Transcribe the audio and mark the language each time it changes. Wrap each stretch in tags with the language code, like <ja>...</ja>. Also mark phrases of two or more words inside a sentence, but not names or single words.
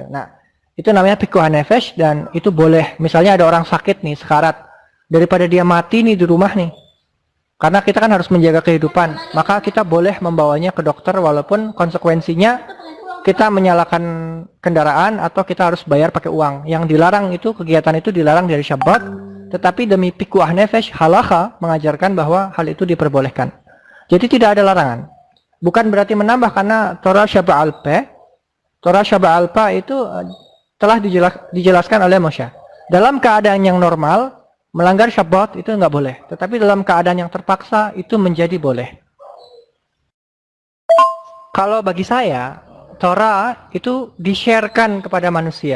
<id>Nah, itu namanya</id> <he>פיקוח נפש,</he> <id>dan itu boleh. Misalnya ada orang sakit nih, sekarat, daripada dia mati nih di rumah nih, karena kita kan harus menjaga kehidupan, maka kita boleh membawanya ke dokter walaupun konsekuensinya kita menyalakan kendaraan atau kita harus bayar pakai uang. Yang dilarang itu, kegiatan itu dilarang dari Shabbat, tetapi demi</id> <he>פיקוח נפש,</he> <id>halakha mengajarkan bahwa hal itu diperbolehkan. Jadi tidak ada larangan. Bukan berarti menambah, karena</id> <he>תורה שבעל פה, תורה שבעל פה</he> <id>itu telah dijelaskan oleh Moshe. Dalam keadaan yang normal, melanggar Shabbat itu nggak boleh. Tetapi dalam keadaan yang terpaksa, itu menjadi boleh. Kalau bagi saya, Torah itu di-sharekan kepada manusia.</id>